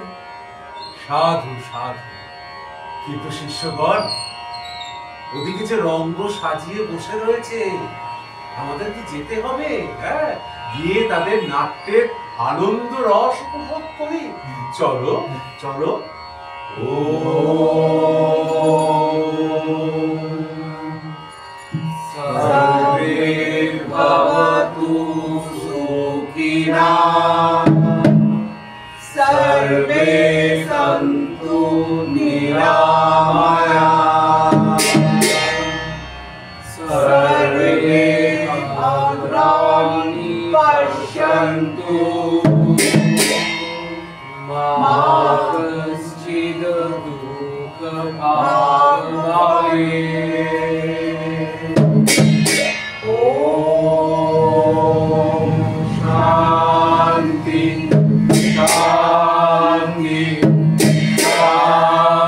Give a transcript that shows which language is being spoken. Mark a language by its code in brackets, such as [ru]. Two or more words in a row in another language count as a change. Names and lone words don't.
[bn] সাধু সাধু, কিন্তু শিষ্যগণ ওদিকে যে রঙ্গ সাজিয়ে বসে রয়েছে, আমাদের কি যেতে হবে? হ্যাঁ, গিয়ে তাদের নাট্যের আনন্দ রস উপভোগ করি। চলো চলো। [sa] ओ सर्वे भवतु सुखिनः सर्वे सन्तु निरामयाः सर्वे भद्राणि पश्यन्तु मा कश्चित् दुःखभाग् भवेत्। ॐ शान्ति शान्ति शान्ति।